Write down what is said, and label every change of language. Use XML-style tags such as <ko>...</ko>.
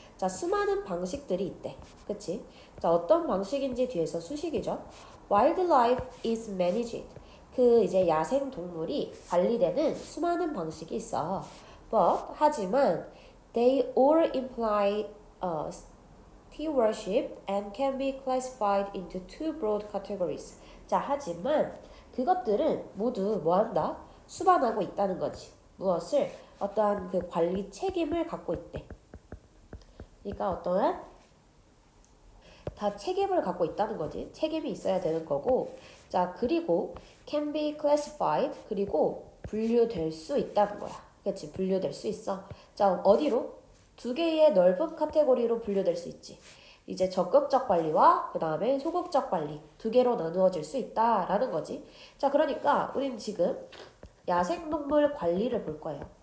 <ko>자, 수많은 방식들이 있대. 그치? 자, 어떤 방식인지 뒤에서 수식이죠.</ko> <en>Wildlife is managed.</en> <ko>그 이제 야생 동물이 관리되는 수많은 방식이 있어.</ko> <en>But</en> <ko>하지만</ko> <en>they all imply stewardship and can be classified into two broad categories.</en> <ko>자, 하지만 그것들은 모두 뭐한다? 수반하고 있다는 거지. 무엇을? 어떠한 그 관리 책임을 갖고 있대. 그러니까 어떠한 다 책임을 갖고 있다는 거지. 책임이 있어야 되는 거고. 자, 그리고</ko> <en>can be classified.</en> <ko>그리고 분류될 수 있다는 거야. 그치? 분류될 수 있어. 자, 어디로? 두 개의 넓은 카테고리로 분류될 수 있지. 이제 적극적 관리와 그 다음에 소극적 관리 두 개로 나누어질 수 있다라는 거지. 자, 그러니까 우린 지금 야생동물 관리를 볼 거예요.</ko>